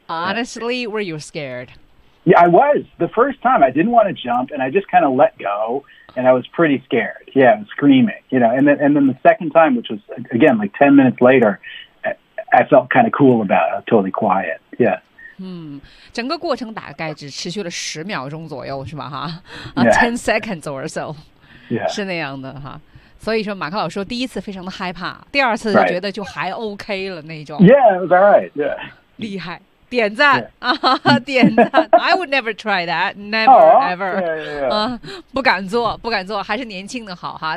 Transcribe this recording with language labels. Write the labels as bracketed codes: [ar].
[en] Honestly, yeah. Were you scared? Yeah, I was. The first time, I didn't want to jump, and I just kind of let go. And I was pretty scared. Yeah, I was screaming, you know. And then the second time, which was, again, like 10 minutes later, I felt kind of cool about it. I was totally quiet. Yeah. [zh] 整个过程大概只持续了十秒钟左右，是吧？哈， [en] 10 seconds or so. Yeah. [zh] 是那样的哈。所以说，马克老师说，第一次非常的害怕，第二次就觉得就还 OK 了那种。 [en] Yeah, it was all right. Yeah. [zh] 厉害。点赞、 [en] yeah. [zh] 啊、点赞 [en] I would never try that, never ever. Yeah, yeah, yeah.、 [zh] 不敢做，不敢做，还是年轻的好哈。